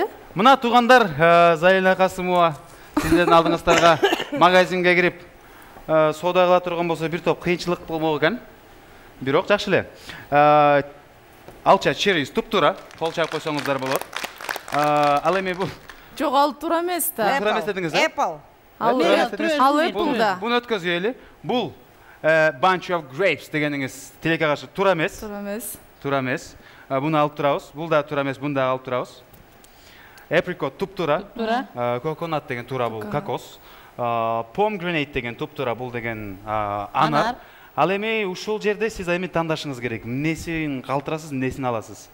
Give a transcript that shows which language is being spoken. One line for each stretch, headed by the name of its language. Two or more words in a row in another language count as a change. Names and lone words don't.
Kyrgyz: Мына туугандар, Зарина Касымова сиздердин алдыңыздарга магазинге кирип соода кыла турган болсо бир топ кыйынчылык болмок экен. Бирок жакшы эле. Алча черриз туп-туура, кол чаап койсоңуздар болот. Ал эми бул Жок, ал туура эмес да. Туура эмес дедиңиз, э?
English: Apple.
Kyrgyz: Ал Apple да. Буну өткөзгөйлү. Бул
English: bunch of grapes
Kyrgyz: дегениңиз тилекке каршы туура эмес. Туура эмес. Туура эмес. Буну алып турабыз. Бул да туура эмес, буну да алып турабыз. Apricot туп-туура. Coconut деген туура бул кокос. Pomegranate деген туп-туура бул деген анар. Ал эми ушул жерде сиз эми тандашыңыз керек. Эмнесин калтырасыз, эмнесин аласыз.